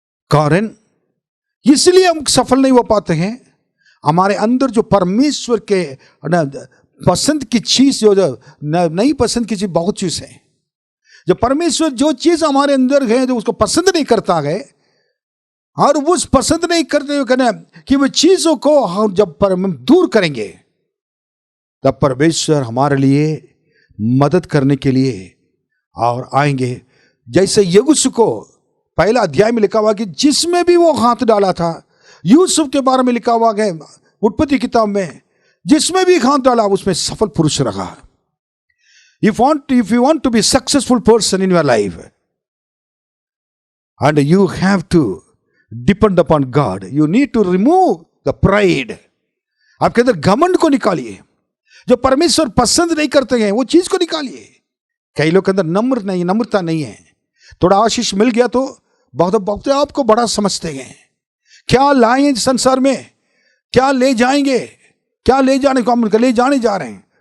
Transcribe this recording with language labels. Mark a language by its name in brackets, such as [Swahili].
[Hindi] कारण इसलिए हम सफल नहीं हो पाते हैं, हमारे अंदर जो परमेश्वर के पसंद की चीज, जो नहीं पसंद की चीज, बहुत चीज है जो परमेश्वर, जो चीज हमारे अंदर है जो उसको पसंद नहीं करता है, और उस पसंद नहीं करते हुए कहना कि वो चीजों को हम जब दूर करेंगे, तब परमेश्वर हमारे लिए मदद करने के लिए और आएंगे। जैसे यूसुफ को पहला अध्याय में लिखा हुआ कि जिसमें भी वो हाथ डाला था, यूसुफ के बारे में लिखा हुआ है उत्पत्ति किताब में, जिसमें भी हाथ डाला उसमें सफल पुरुष रहा। [English] If you want to be successful person in your life, And you have to depend upon God. You need to remove the pride. [Hindi] आपके अंदर घमंड को निकालिए। जो परमेश्वर पसंद नहीं करते हैं वो चीज को निकालिए। कई लोग के अंदर नम्रता नहीं है। थोड़ा आशीष मिल गया तो बहुत आपको बड़ा समझते हैं। क्या लाएं संसार में, क्या ले जाएंगे, क्या ले जाने को हम ले जाने जा रहे हैं?